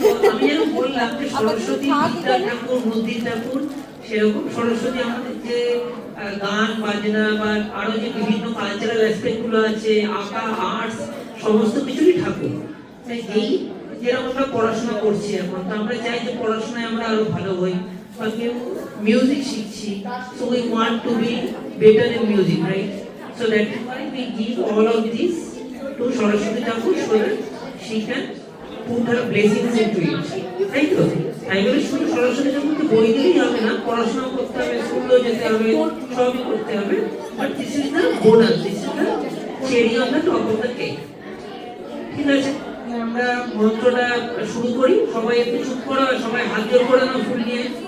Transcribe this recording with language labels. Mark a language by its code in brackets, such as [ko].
[bn] আমি যেন বললাম যে সরস্বতী বিদ্যা ঠাকুর, বুদ্ধির ঠাকুর, সেরকম সরস্বতী আমাদের যে গান বাজনা বা আরো যে বিভিন্ন কালচারাল অ্যাসপেক্ট গুলো আছে, আঁকা, আর্টস, সমস্ত কিছুই ঠাকুর। তাই এই যেরকম আমরা পড়াশোনা করছি এখন, তো আমরা চাই যে পড়াশোনায় আমরা আরো ভালো হই, বা কেউ মিউজিক শিখছি, [en] so we want to be better in music, right? So that's why we give all of this to Saraswati Thakur so that she can put her blessings into it. [bn] তাই তো? তাই বলে শুধু সরস্বতী ঠাকুরকে বই দিলেই হবে না, পড়াশোনা করতে হবে, স্কুলেও যেতে হবে, সবই করতে হবে। [en] But this is the bonus, this is the cherry on the top of the cake. [bn] ঠিক আছে, আমরা মন্ত্রটা শুরু করি। সবাই একটু চুপ করো, সবাই হাত জোর করে নাও ফুল নিয়ে।